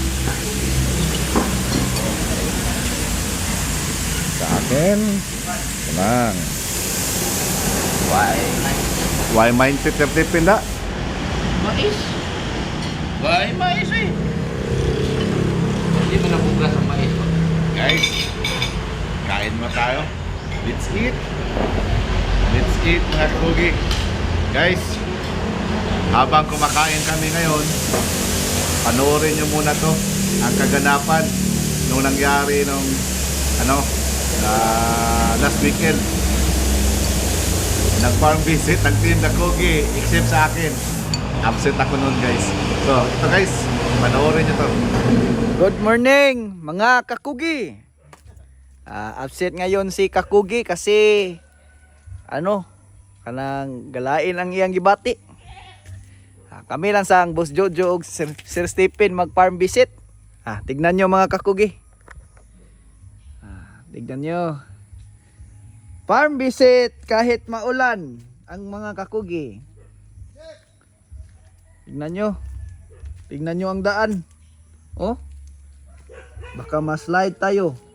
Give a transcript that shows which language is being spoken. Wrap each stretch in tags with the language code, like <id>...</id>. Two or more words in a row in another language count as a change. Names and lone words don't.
<tl>Sa akin, lang.</tl> <en>Why mindset Sir Stephen da?</en> <tl>Mais! Why mais eh? Hindi mo nabugas ang mais. Guys, kain mo tayo.</tl> <en>Let's eat. Let's eat</en> <tl>mga kakugi. Guys, habang kumakain kami ngayon, panoorin nyo muna to, ang kaganapan nung nangyari nung</tl> <en>last weekend.</en> <tl>Nag-farm visit, nag-team Kakugi, except sa akin. Absent ako noon guys. So, ito guys, panoorin nyo to.</tl> <en>Good morning</en> <tl>mga kakugi.</tl> <ceb>Absent</ceb> <tl>ngayon si Kakugi kasi</tl> <ceb>kanang galain ang iyang gibati. Kami lang sa Boss Jojo ug Sir Stephen mag-</ceb> <en>farm visit.</en> <tl>Tignan nyo mga kakugi. Tignan nyo.</tl> <en>Farm visit</en> <tl>kahit maulan ang mga kakugi. Tignan nyo. Tignan nyo ang daan. Oh. Baka ma-slide tayo.</tl>